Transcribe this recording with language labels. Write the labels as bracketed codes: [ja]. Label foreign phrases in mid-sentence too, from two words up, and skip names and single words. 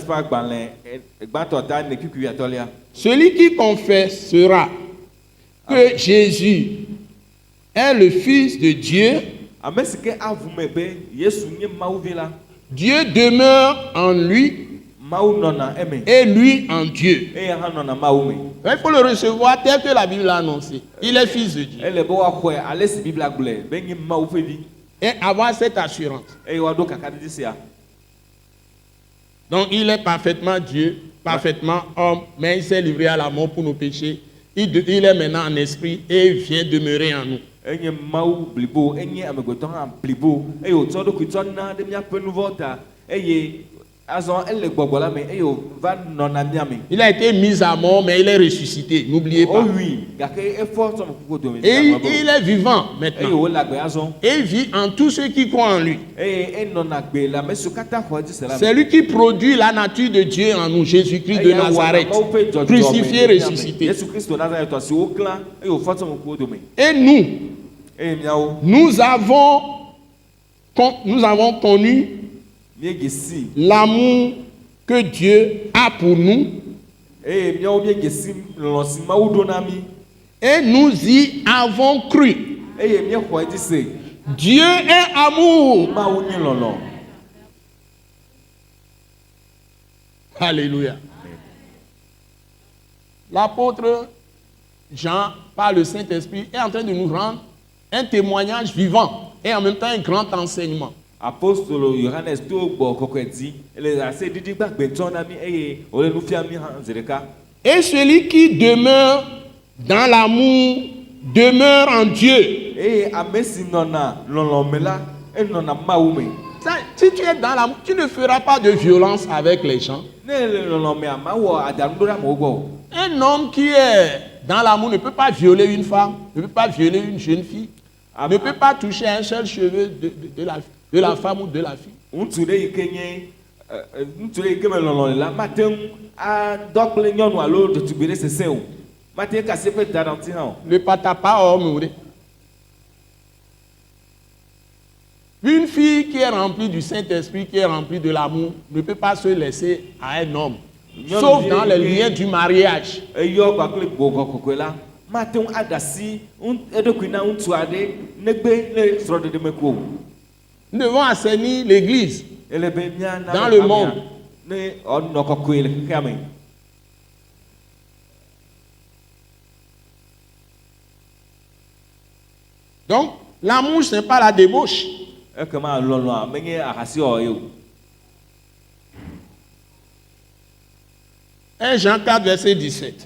[fr] Celui qui confessera que Jésus est le Fils de Dieu, Dieu demeure en lui [ee] Mawu nɔna eme. [fr] et lui en Dieu. [ee] Eye hã nɔna Mawu me. [fr] Il faut le recevoir tel que la Bible l'a annoncé. Il est fils de Dieu. [ee] Ele be woaxɔe ale si Biblia gblɔe be nye Mawu ƒe vi. [fr] Et avoir cette assurance. [ee] Eye woaɖo kakaɖiɖi sia. [fr] Donc il est parfaitement Dieu, parfaitement homme, mais il s'est livré à la mort pour nos péchés. Il est maintenant en esprit et il vient demeurer en nous. [ee] Enye Mawu blibo, enye amegbetɔ hã blibo. Eye wotsɔ eɖokui tsɔ na ɖe míaƒe nu vɔwo ta. Eye azɔ ele gbɔgbɔ la me eye wòva nɔna mía me. [fr] Il a été mis à mort, mais il est ressuscité. N'oubliez pas. Oui, [ee] gake efɔ tsɔ me kuku dome. [fr] Et il est vivant [ee] Eye [fr] maintenant. [ee] wòle agbe azɔ. [fr] Et il vit en tous ceux qui croient en lui. [ee] Eye enɔna gbe le ame siwo katã xɔ edzi se la me. [fr] C'est lui qui produit la nature de Dieu en nous, Jésus-Christ de Nazareth, crucifié, ressuscité. [ee] Yesu Kristo Nazareth si woklã eye wòfɔ tsɔ me kuku dome. [fr] Et nous, [ee] Eye míawo [fr] nous avons connu [ee] míedze si. [fr] l'amour que Dieu a pour nous [ee] Eye míawo míedze si lɔlɔ̃ si Mawu ɖo na mí. [fr] et nous y avons cru. [ee] Eye míexɔ edzi se. [fr] Dieu est amour. [ee] Mawu nye lɔlɔ̃. [fr] Alléluia. L'apôtre Jean, par le Saint-Esprit, est en train de nous rendre un témoignage vivant et en même temps un grand enseignement. [ee] Apostolo Yohanes to gbɔ kɔkɔe dzi ele ase ɖiɖi gbagbe tsɔ na mí eye wòle nu fia mí hã zi ɖeka. [fr] Et celui qui demeure dans l'amour demeure en Dieu. [ee] Eye ame si nɔna lɔlɔ̃ me la enɔna Mawu me. [fr] Ça, si tu es dans l'amour, tu ne feras pas de violence avec les gens. [ee] Ne le lɔlɔ̃ mea mawɔ adanu ɖo ɖe amewo gbɔ. [fr] Un homme qui est dans l'amour ne peut pas violer une femme, ne peut pas violer une jeune fille, ne peut pas toucher un seul cheveu de la femme ou de la fille. [ee] Ŋutsu ɖe yi ke nye ŋutsu ɖe yi ke me lɔlɔ̃ le la mate ŋu adɔ kple nyɔnu alo ɖetugbi ɖe sese o. Mate ŋu kasi eƒe da ɖe ŋuti hã o. [fr] Le patapa homme. Une fille qui est remplie du Saint-Esprit, qui est remplie de l'amour, ne peut pas se laisser à un homme. Sauf dans les liens du mariage. [ee] Eyɔ kpakple gbɔgbɔ kɔkɔe la mate ŋu aɖe asi eɖokui na ŋutsu aɖe negbe le srɔ̃ɖeɖe me ko. [fr] Nous devons assainir l'église. [ee] Ele be míana [fr] Dans le monde. [ee] ne ɔnɔ kɔkɔe le xexea me. [fr] Donc, l'amour, ce n'est pas la débauche. [ee] Ekema lɔlɔ̃a menye ahasiwɔwɔ ye o. [fr] 1 Jean 4, verset 17.